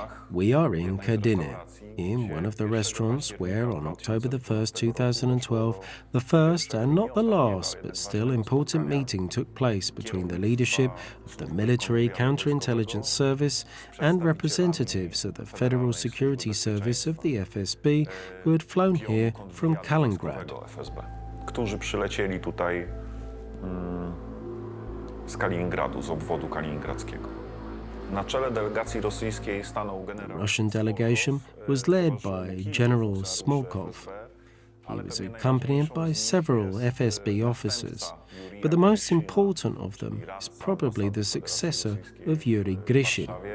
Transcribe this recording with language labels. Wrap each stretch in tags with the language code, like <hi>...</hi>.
<en>We are in Kadynia, in one of the restaurants where on October the 1st, 2012, the first and not the last, but still important meeting took place between the leadership of the Military Counterintelligence Service and representatives of the Federal Security Service of the FSB who had flown here from Kaliningrad.</en> <pl>Którzy przylecieli tutaj z Kaliningradu, z obwodu kaliningradzkiego. Na czele delegacji rosyjskiej stanął generał.</pl> <en>The Russian delegation was led by General Smolkov. He was accompanied by several FSB officers, but the most important of them is probably the successor of Yuri Grishin.</en>